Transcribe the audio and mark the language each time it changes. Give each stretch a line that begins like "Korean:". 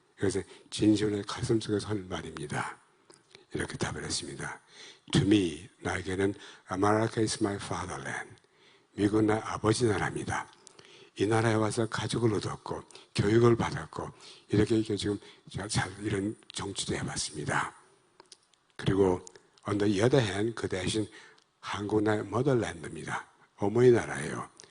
Korean: 그래서 진심의 가슴 속에서 할 말입니다. 이렇게 답을 했습니다.
English: To me,
Korean: 나에게는
English: America is my fatherland.
Korean: 미국은 나 아버지 나라입니다. 이 나라에 와서 가족을 얻었고 교육을 받았고 이렇게 지금 이런 정치도 해봤습니다. 그리고
English: on the other hand,
Korean: 그 대신 한국 나라의 motherland입니다. 어머니 나라예요.